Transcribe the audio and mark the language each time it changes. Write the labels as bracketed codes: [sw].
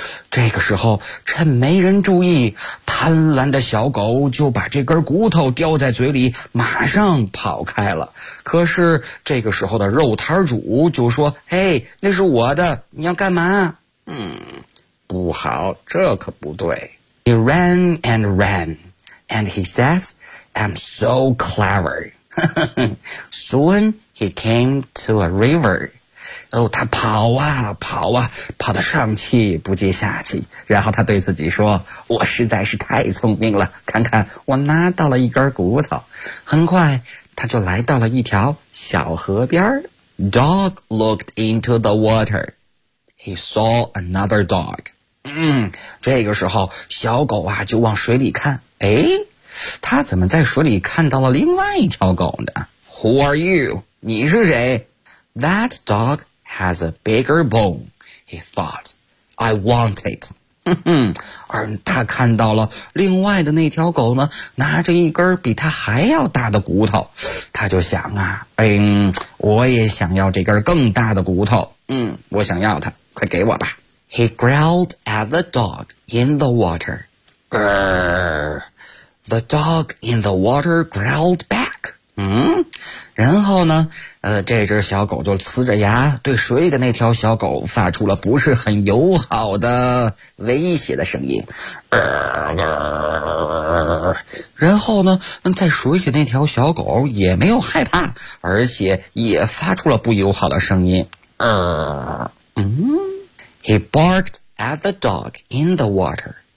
[zh] 这个时候趁没人注意，贪婪的小狗就把这根骨头叼在嘴里马上跑开了。可是这个时候的肉摊主就说，嘿，那是我的，你要干嘛？不好，这可不对。 [en] He ran and ran, and he says, I'm so clever. Soon he came to a river. [zh] 他跑啊跑啊，跑得上气不接下气，然后他对自己说，我实在是太聪明了，看看我拿到了一根骨头。很快他就来到了一条小河边。 [en] Dog looked into the water. He saw another dog. [zh] 这个时候小狗啊就往水里看，他怎么在水里看到了另外一条狗呢？ [en] Who are you? [zh] 你是谁？ [en] That dog has a bigger bone, he thought. I want it. [zh] 而他看到了另外的那条狗呢，拿着一根比他还要大的骨头。他就想啊，我也想要这根更大的骨头。我想要它，快给我吧。 [en] He growled at the dog in the water. Grrr. The dog in the water growled back. [zh] 然后呢这只小狗就呲着牙对水里的那条小狗发出了不是很友好的威胁的声音。然后呢在水里那条小狗也没有害怕，而且也发出了不友好的声音。 [en] He barked at the dog in the water.